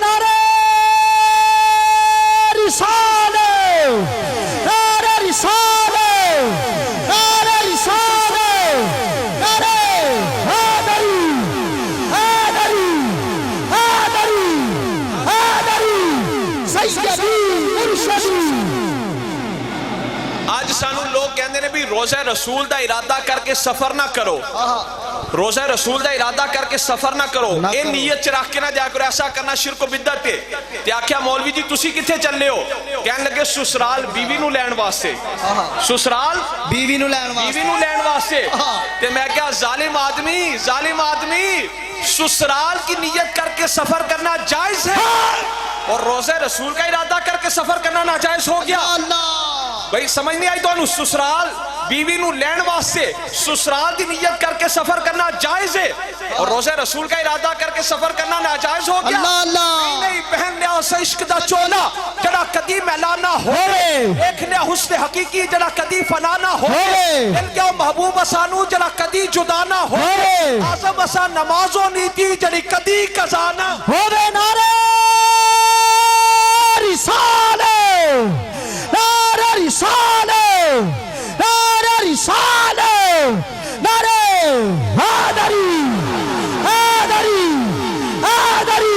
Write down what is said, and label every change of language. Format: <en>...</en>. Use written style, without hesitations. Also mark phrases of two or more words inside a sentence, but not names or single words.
<ur>نعرہ رسالت, نعرہ رسالت, نعرہ رسالت, نعرہ حیدری, حیدری, حیدری, حیدری, سیدی مرشدی.</ur> <pa>آج سانو لوگ کہندے نے بھی روزہ رسول دا ارادہ کر کے سفر نہ کرو, روزہ رسول دا ارادہ کر کے سفر نہ کرو, اے نیت چ رکھ کے نہ جا کرو,</pa> <ur>ایسا کرنا شرک و بدعت ہے.</ur> <pa>تے آکھیا مولوی جی تسی کتھے چلے ہو؟ کہن لگے سسرال بیوی نو لین واسطے, سسرال بیوی نو لین بیوی نو لین واسطے.</pa> <ur>تے میں کہا ظالم آدمی, ظالم آدمی, سسرال کی نیت کر کے سفر کرنا جائز ہے اور روزہ رسول کا ارادہ کر کے سفر کرنا ناجائز ہو گیا.</ur> <pa>بھئی سمجھ نہیں آئی تو سسرال بیوی نو لین واسطے سسرال دی نیت کر کے سفر کرنا جائز ہے</pa> <ur>اور روزہ رسول کا ارادہ کر کے سفر کرنا ناجائز ہو گیا.</ur> <pa>نہیں نہیں, پہن لیا اسے عشق دا چولا جڑا کدی میلا نہ ہوئے, ایک لیا حسن حقیقی جڑا کدی فنا نہ ہوئے, دل کیا محبوب اسانو جڑا کدی جدا نہ ہوئے, آزم اسا نمازوں نیتی جڑی کدی قضا نہ ہوئے.</pa> <ur>نعرہ رسالت, نعرہ رسالت, نعرہ رسالت, نعرہ حیدری, حیدری, حیدری.</ur>